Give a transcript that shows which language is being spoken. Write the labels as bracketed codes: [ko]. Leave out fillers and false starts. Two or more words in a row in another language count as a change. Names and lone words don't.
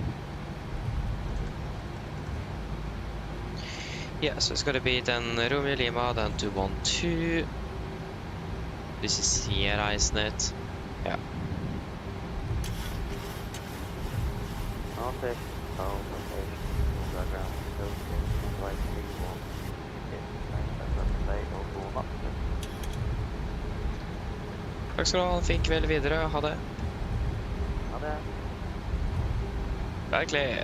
[en] Yeah, so it's gonna be then Romeo Lima, then 212. This is Sierra, isn't it? Yeah. Northeast, location, background, inflight 31. [no] Takk skal du ha, en fin kveld videre. Ha det. Ha det. Vær klar.